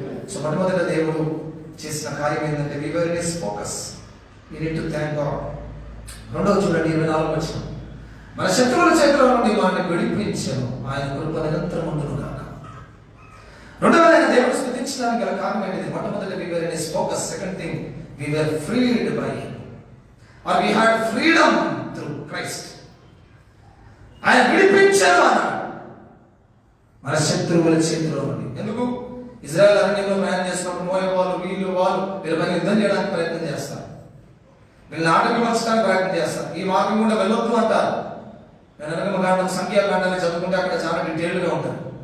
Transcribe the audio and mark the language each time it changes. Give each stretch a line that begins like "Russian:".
Telugu: So మొట్టమొదట దేవుడు చేసిన కార్యం ఏంటంటే
English: we were in his focus. We need to thank God.
Telugu: రెండవ చూడండి 24 వచనం, మన శత్రువుల చేతిలో నుండి వారిని విడిపించాను, ఆయన కృప నిరంతరం ఉండును గాక. రెండవదైన దేవుడు స్తుతించడానికి గల కారణం ఏంటిది? మొట్టమొదటి
English: we were in his focus. Second thing, we were freed by him, or we had freedom through Christ.
Telugu: ఆయన విడిపించారు అన్నాడు మన శత్రువుల చేతిలో నుండి. ఎందుకు? ఇజ్రాయెల్ అరణ్యంలో ప్రయాణం చేసినప్పుడు మోయాబు వాళ్ళు వీళ్ళపైన యుద్ధం చేయడానికి ప్రయత్నం చేస్తారు, వీళ్ళని ఆటంకపరచడానికి ప్రయత్నం చేస్తారు. ఈ మార్గం గుండా వెళ్ళొద్దు అంటారు. నిర్గమకాండం, సంఖ్యాకాండాన్ని చదువుకుంటే అక్కడ చాలా డీటెయిల్గా ఉంటుంది.